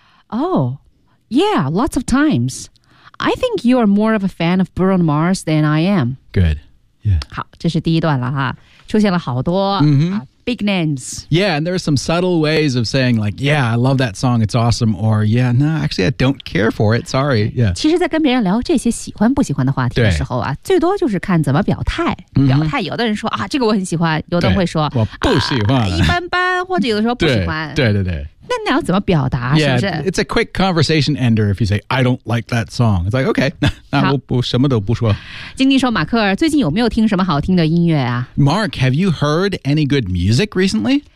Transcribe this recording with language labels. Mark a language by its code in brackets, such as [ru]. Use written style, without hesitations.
[en] Oh, yeah, lots of times. I think you are more of a fan of Bruno Mars than I am. Good. Yeah. [zh] 好，这是第一段了哈，出现了好多、 [en] big names. Yeah, and there are some subtle ways of saying like, yeah, I love that song, it's awesome, or yeah, no, actually, I don't care for it, sorry. Yeah. [zh] 其实在跟别人聊这些喜欢不喜欢的话题的时候啊，最多就是看怎么表态。表态，有的人说啊，这个我很喜欢，有的人会说我不喜欢、一般般，或者有的时候不喜欢。对。那你要怎么表达 [en] yeah, [zh] 是不是 [en] it's a quick conversation ender if you say, I don't like that song. It's like, okay, [zh] 那我什么都不说。经济说马克尔最近有没有听什么好听的音乐啊 [en] Mark, have you heard any good music recently?